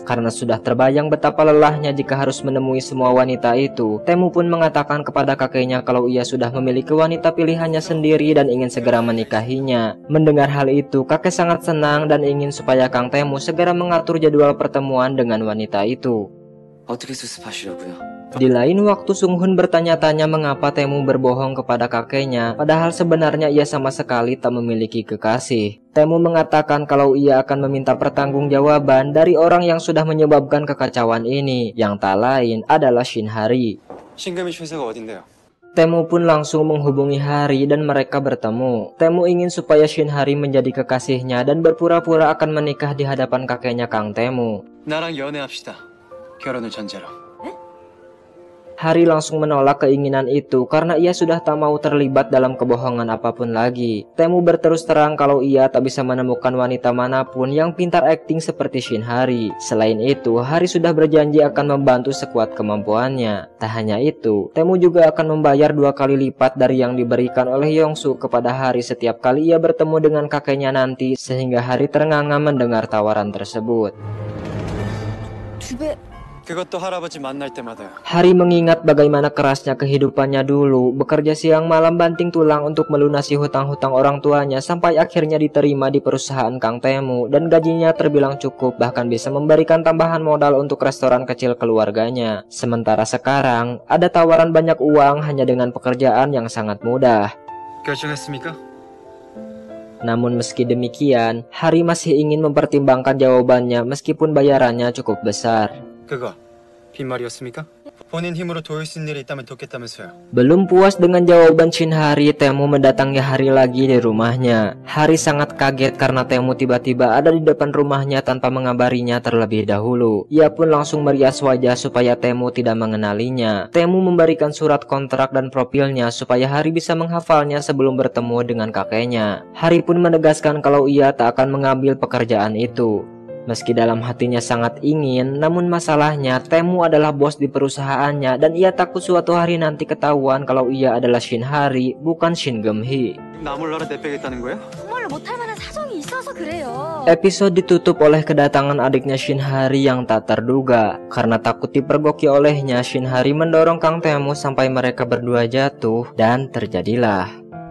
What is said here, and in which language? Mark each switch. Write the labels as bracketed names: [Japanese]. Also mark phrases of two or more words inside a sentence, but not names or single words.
[Indonesian] Karena sudah terbayang betapa lelahnya jika harus menemui semua wanita itu, Tae-moo pun mengatakan kepada kakeknya kalau ia sudah memiliki wanita pilihannya sendiri dan ingin segera menikahinya. Mendengar hal itu, kakek sangat senang dan ingin supaya Kang Tae-moo segera mengatur jadwal pertemuan dengan wanita itu. [Korean] 어떻게 수습하시려고요? [Indonesian] Di lain waktu, Sung-hun bertanya-tanya mengapa Tae-moo berbohong kepada kakeknya, padahal sebenarnya ia sama sekali tak memiliki kekasih. Tae-moo mengatakan kalau ia akan meminta pertanggungjawaban dari orang yang sudah menyebabkan kekacauan ini, yang tak lain adalah Shin Hari. [Korean] 신금이 회사가 어딘데요? [Indonesian] Tae-moo pun langsung menghubungi Hari dan mereka bertemu. Tae-moo ingin supaya Shin Hari menjadi kekasihnya dan berpura-pura akan menikah di hadapan kakeknya Kang Tae-moo. [Korean] 나랑 연애합시다. 결혼을 전제로. [Indonesian] Hari langsung menolak keinginan itu karena ia sudah tak mau terlibat dalam kebohongan apapun lagi. Tae-moo berterus terang kalau ia tak bisa menemukan wanita manapun yang pintar akting seperti Shin Hari. Selain itu, Hari sudah berjanji akan membantu sekuat kemampuannya. Tak hanya itu, Tae-moo juga akan membayar 2 kali lipat dari yang diberikan oleh Yongsu kepada Hari setiap kali ia bertemu dengan kakeknya nanti, sehingga Hari ternganga mendengar tawaran tersebut. [Korean] 그것도 할아버지 만날 때마다요. [Indonesian] Hari mengingat bagaimana kerasnya kehidupannya dulu, bekerja siang malam banting tulang untuk melunasi hutang-hutang orang tuanya sampai akhirnya diterima di perusahaan Kang Tae-moo dan gajinya terbilang cukup, bahkan bisa memberikan tambahan modal untuk restoran kecil keluarganya. Sementara sekarang ada tawaran banyak uang hanya dengan pekerjaan yang sangat mudah. [Korean] 결정했습니까? [Indonesian] Namun meski demikian, Hari masih ingin mempertimbangkan jawabannya meskipun bayarannya cukup besar. [Korean] 그거 빈말이었습니까? 본인 힘으로 도울 수 있는 일이 있다면 돕겠다면서요. [Indonesian] Belum puas dengan jawaban Shin Hari, Tae-moo mendatangi Hari lagi di rumahnya. Hari sangat kaget karena Tae-moo tiba-tiba ada di depan rumahnya tanpa mengabarinya terlebih dahulu. Ia pun langsung merias wajah supaya Tae-moo tidak mengenalinya. Tae-moo memberikan surat kontrak dan profilnya supaya Hari bisa menghafalnya sebelum bertemu dengan kakeknya. Hari pun menegaskan kalau ia tak akan mengambil pekerjaan itu. Meski dalam hatinya sangat ingin, namun masalahnya Tae-moo adalah bos di perusahaannya dan ia takut suatu hari nanti ketahuan kalau ia adalah Shin Hari, bukan Shin Geum-hee. [Korean] 나 몰라라 내빼겠다는 거야? 정말로 못할 만한 사정이 있어서 그래요. [Indonesian] Episode ditutup oleh kedatangan adiknya Shin Hari yang tak terduga. Karena takut dipergoki olehnya, Shin Hari mendorong Kang Tae-moo sampai mereka berdua jatuh dan terjadilah.